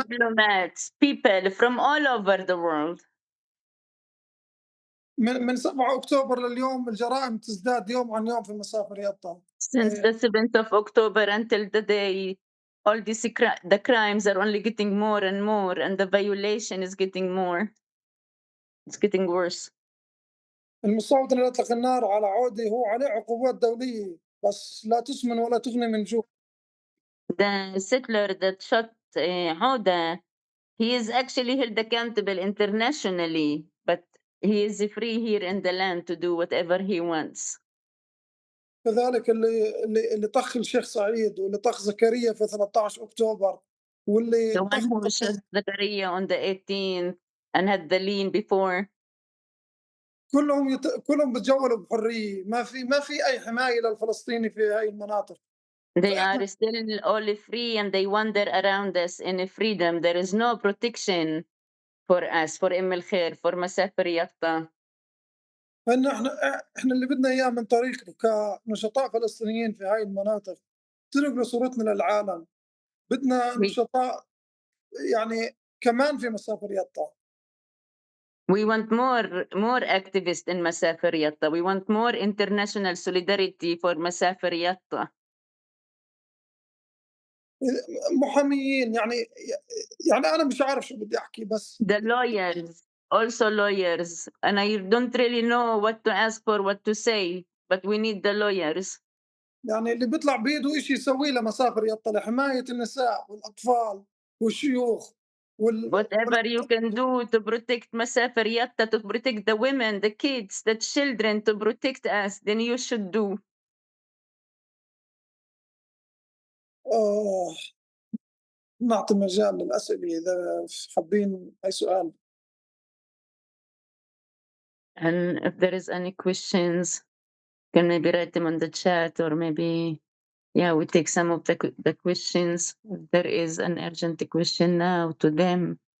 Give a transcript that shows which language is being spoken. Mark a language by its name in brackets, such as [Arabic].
[English] Diplomats, people from all over the world. [Arabic] من 7 أكتوبر لليوم الجرائم تزداد يوم عن يوم في مسافر يطا. [English] Since the 7th of October until today, all the crimes are only getting more and more, and the violation is getting more. It's getting worse. [Arabic] المصوت اللي أطلق النار على عودة هو عليه عقوبات دولية، بس لا تسمن ولا تغني من جوع. [English] The settler that shot Awdah, he is actually held accountable internationally, but he is free here in the land to do whatever he wants. [Arabic] كذلك اللي طخ الشيخ سعيد، واللي طخ زكريا في 13 أكتوبر، واللي [English] The one [Arabic] طخ [English] who shot Zakaria on the 18th and had the lean before, [Arabic] كلهم بتجولوا بحرية، ما في أي حماية للفلسطيني في هاي المناطق. [English] they are still all free and they wander around us in freedom. There is no protection for us, for Khair, for Masafer Yatta. [Arabic] فإن احنا اللي بدنا إياه من طريقنا كنشطاء فلسطينيين في هاي المناطق، تنقلوا صورتنا للعالم. بدنا [English] We, [Arabic] نشطاء يعني كمان في مسافر يطا. [English] we want more activists in Masafer Yatta. We want more international solidarity for Masafer Yatta. [Arabic] محاميين يعني أنا مش عارف شو بدي أحكي بس. [English] The lawyers, also lawyers, and I don't really know what to ask for, what to say, but we need the lawyers. [Arabic] يعني اللي بيطلع بيده إشي يسويه لمسافر يطا لحماية النساء والأطفال والشيوخ [English] Whatever you can do to protect Masafer Yatta, to protect the women, the kids, the children, to protect us, then you should do. [Arabic] آه نعطي مجال للأسئلة إذا حابين أي سؤال. [English] And if there is any questions, can maybe write them on the chat, or maybe, yeah, we take some of the questions. If there is an urgent question now to them.